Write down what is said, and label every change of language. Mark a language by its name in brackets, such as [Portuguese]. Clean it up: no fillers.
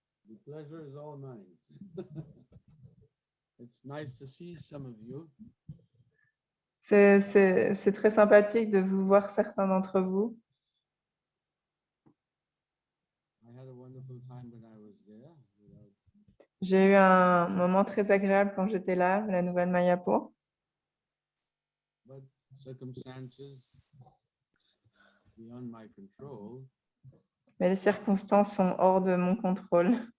[English] The pleasure is all mine. It's nice to see some of you. [French] C'est très sympathique de vous voir certains d'entre vous. [English] I had a wonderful time when I was there. [French] J'ai eu un moment très agréable quand j'étais là, à la Nouvelle Mayapur. [English] But circumstances beyond my control [French] Mais les circonstances sont hors de mon contrôle.